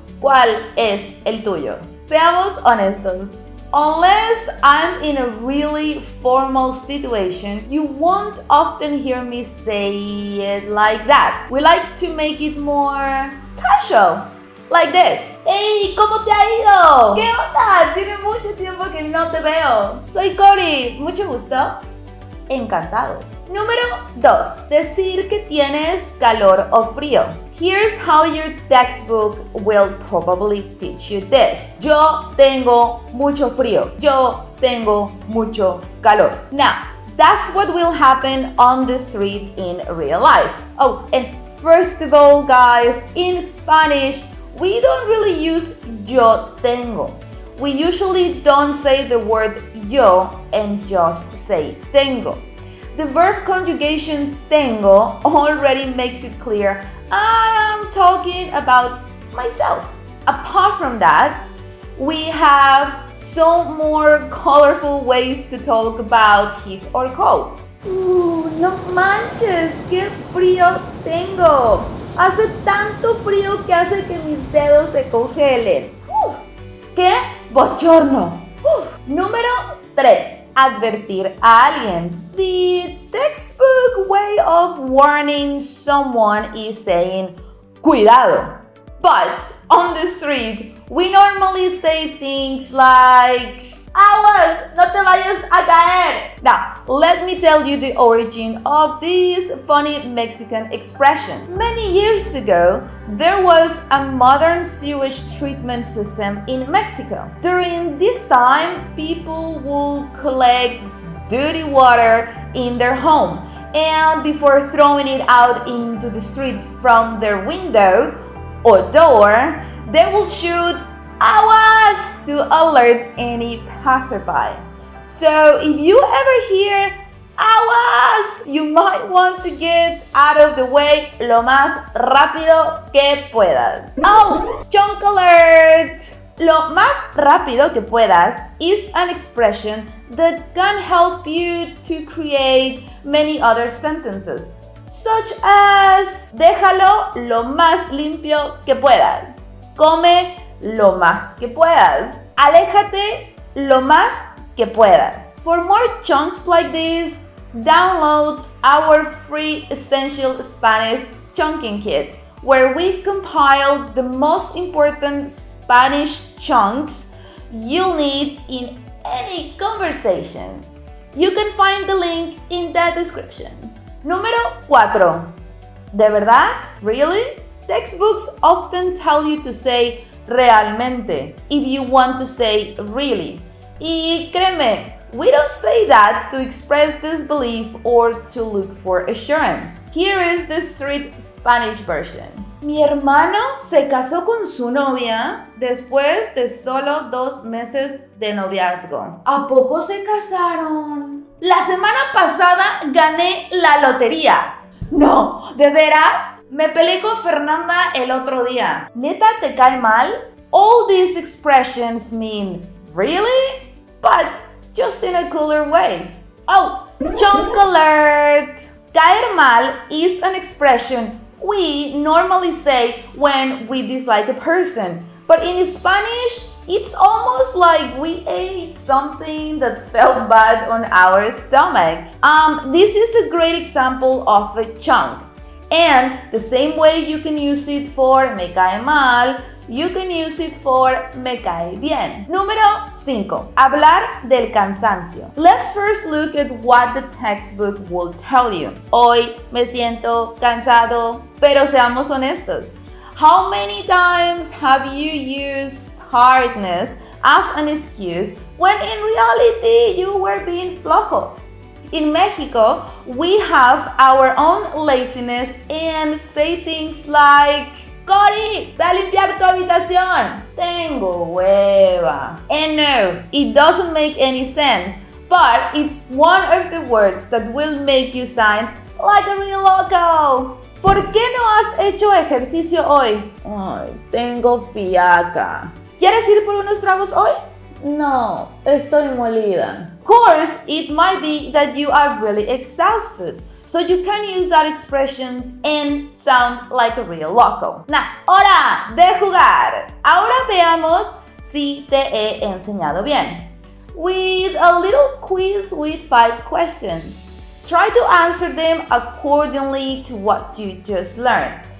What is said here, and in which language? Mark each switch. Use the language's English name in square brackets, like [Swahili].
[Spanish] ¿Cuál es el tuyo? Seamos honestos. [English] Unless I'm in a really formal situation, you won't often hear me say it like that. We like to make it more casual. Like this. [Spanish] ¡Hey! ¿Cómo te ha ido? ¿Qué onda? Tiene mucho tiempo que no te veo. Soy Cory. Mucho gusto. Encantado. Número 2. Decir que tienes calor o frío. [English] Here's how your textbook will probably teach you this. [Spanish] Yo tengo mucho frío. Yo tengo mucho calor. [English] Now, that's what will happen on the street in real life. Oh, and first of all, guys, in Spanish, we don't really use yo tengo. We usually don't say the word yo and just say tengo. The verb conjugation tengo already makes it clear I am talking about myself. Apart from that, we have some more colorful ways to talk about heat or cold. [Spanish] No manches, qué frío tengo. Hace tanto frío que hace que mis dedos se congelen. ¡Qué bochorno! Número 3. Advertir a alguien. [English] The textbook way of warning someone is saying, cuidado. But on the street, we normally say things like, [Spanish] aguas, no te vayas a caer. [English] Now, let me tell you the origin of this funny Mexican expression. Many years ago, there was a modern sewage treatment system in Mexico. During this time, people would collect dirty water in their home, and before throwing it out into the street from their window or door, they would shoot aguas to alert any passerby. So if you ever hear aguas, you might want to get out of the way [Spanish] lo más rápido que puedas. [English] Oh, chunk alert! [Spanish] Lo más rápido que puedas [English] is an expression that can help you to create many other sentences, such as [Spanish] déjalo lo más limpio que puedas. Come lo más que puedas. Aléjate lo más que puedas. [English] For more chunks like this, download our free Essential Spanish Chunking Kit, where we've compiled the most important Spanish chunks you'll need in any conversation. You can find the link in the description. [Spanish] Número 4. ¿De verdad? [English] Really? Textbooks often tell you to say realmente if you want to say really. [Spanish] Y créeme, [English] we don't say that to express disbelief or to look for assurance. Here is the street Spanish version. [Spanish] Mi hermano se casó con su novia después de solo 2 meses de noviazgo. ¿A poco se casaron? La semana pasada gané la lotería. No, ¿de veras? Me peleé con Fernanda el otro día. ¿Neta te cae mal? [English] All these expressions mean Really? But just in a cooler way. Oh, chunk alert! Caer mal is an expression we normally say when we dislike a person. But in Spanish, it's almost like we ate something that felt bad on our stomach. This is a great example of a chunk. And the same way you can use it for [Spanish] me cae mal, [English] you can use it for [Spanish] me cae bien. Número 5. Hablar del cansancio. [English] Let's first look at what the textbook will tell you. [Spanish] Hoy me siento cansado, pero seamos honestos. [English] How many times have you used tiredness as an excuse when in reality you were being flojo? In Mexico, we have our own laziness and say things like, [Spanish] Cori, ve a limpiar tu habitación. Tengo hueva. [English] And no, it doesn't make any sense, but it's one of the words that will make you sound like a real loco. [Spanish] ¿Por qué no has hecho ejercicio hoy? Ay, tengo fiaca. ¿Quieres ir por unos tragos hoy? No, estoy molida. [English] Of course, it might be that you are really exhausted. So you can use that expression and sound like a real loco. [Spanish] Nah, hora de jugar. Ahora veamos si te he enseñado bien. [English] With a little quiz with 5 questions. Try to answer them accordingly to what you just learned.